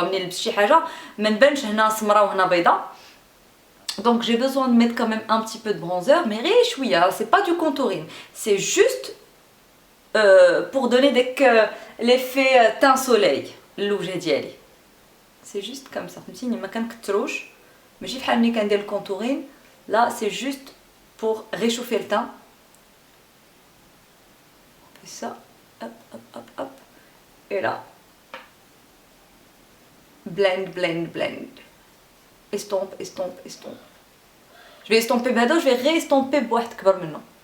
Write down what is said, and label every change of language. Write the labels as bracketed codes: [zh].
[ar] ملي نلبس شي حاجه ما نبانش هنا سمراء وهنا بيضاء. [fr] Donc j'ai besoin de mettre quand même un petit peu de bronzer, mais chouïa, c'est pas du contouring, c'est juste pour donner l'effet teint soleil, l'objet ديالي. C'est juste comme ça, [ar] فهمتيني ما كنكثروش ماشي بحال ملي كندير الكونتورين. [fr] Là c'est juste pour réchauffer le teint. Ça, hop, hop, hop, hop, et là, blend, blend, blend, estompe, estompe, estompe. Je vais estomper bado, je vais réestomper [ar] بواحد كبر منه.